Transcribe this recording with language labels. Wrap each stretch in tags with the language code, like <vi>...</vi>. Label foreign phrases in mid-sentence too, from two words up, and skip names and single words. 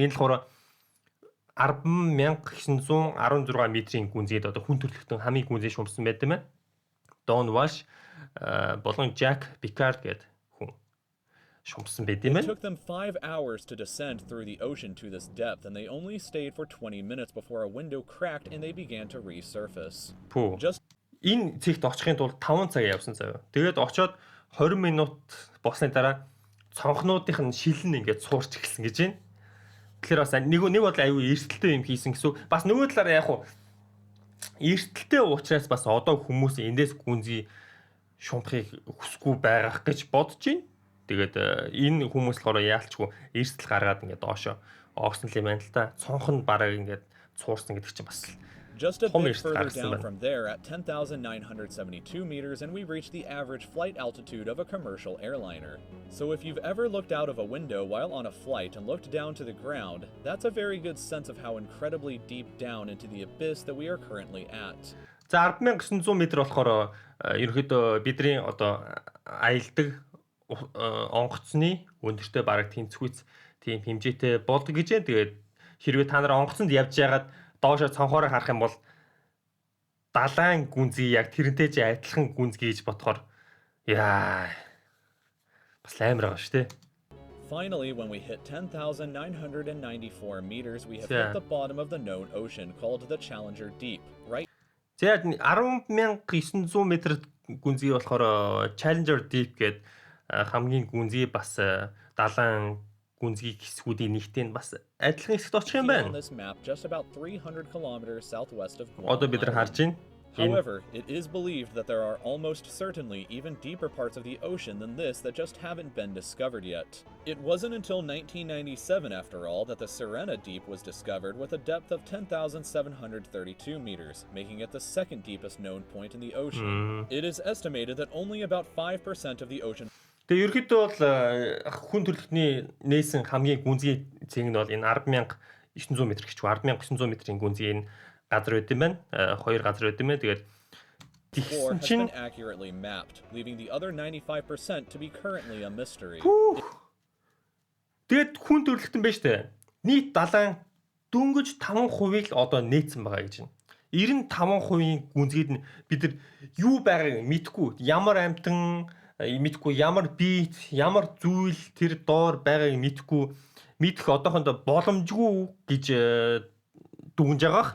<mn>Энэ болохоор 10,916 метрийн гүнзгийд одоо хүн төрөлхтөн хамгийн гүнзгий шумсан байт юм байна. Don Walsh болон Jack Piccard гэдэг хүн шумсан байт юм</mn> <en>It</en> <mn>байна.</mn> <en>took them 5 hours to descend through the ocean to this depth, and they only stayed for 20 minutes before a window cracked and they began to resurface. Пүү. Just</en> <mn>энэ цэгт очихын тулд 5 цаг явсан заяа. Тэгээд очоод 20 минут болсны дараа цонхнуудынх нь шилэн ингээд суурч эхэлсэн гэж байна. Тэгэхээр бас нэг бол аюу эрсдэлтэй юм хийсэн гэсэн. Бас нөгөө талаараа яг хуу эрсдэлтэй уучраас бас одоо хүмүүс эндээс гүнзгий шумхыг хүсэхгүй байгаах гэж бодож байна. Тэгээд энэ хүмүүс болохоор яалчгүй эрсдэл гаргаад ингээд доошо оогсон юм байна л та. Цонх нь бараг ингээд цуурсан гэдэг чинь бас</mn> <en>Just a bit further down from there at 10,972 meters, and we reach the average flight altitude of a commercial airliner. So if you've ever looked out of a window while on a flight and looked down to the ground, that's a very good sense of how incredibly deep down into the abyss that we are currently at.</en> <mn>За 10,900 м болохоор ерөнхийдөө бидний одоо аялдаг онгоцны өндөртөө бараг тэнцвүүц тийм хэмжээтэй болдог гэж байна. Тэгээд хэрвээ та нар онгоцонд явж байгаад доошоо цонхоороо харах юм бол далайн гүнзгий яг тэрнтэй ч адилхан гүнзгий гэж бодохоор яа бас амар байгаа шүү дээ.</mn> <en>Finally, when we hit 10,994 meters, we have hit the bottom of the known ocean called the Challenger Deep, right?</en> <mn>За 10,900 м гүнзгий болохоор Challenger Deep гэдэг хамгийн гүнзгий бас далайн гүнзгий хэсгүүдийн нэгтэй нь бас адилхан хэсэгт очих юм байна. Одоо бид нар харж байна.</mn> <en>However, it is believed that there are almost certainly even deeper parts of the ocean than this that just haven't been discovered yet. It wasn't until 1997, after all, that the Sirena Deep was discovered with a depth of 10,732 meters, making it the second deepest known point in the ocean. It is estimated that only about 5% of the ocean.</en> <mn>Тэгээ ерөөхдөө бол хүн төрөлхтний нээсэн хамгийн гүнзгий цэг нь бол энэ 10,900 м гэж байна. 10,900 м-ийн гүнзгий энэ газар байт юм байна. Хоёр газар байт юм байна. Тэгээд тэгсэн чинь</mn> <en>accurately mapped, leaving the other 95% to be currently a mystery.</en> <mn>Тэгээд хүн төрөлхтөн байж тээ. Нийт далайн дөнгөж 5% л одоо нээсэн байгаа гэж байна. 95% гүнзгийд нь бид нар юу байгааг мэдэхгүй. Ямар амтан мэдхгүй, ямар бит, ямар зүйл тэр доор байгааг мэдэх одоохондоо боломжгүй гэж дүгнж байгаа.</mn>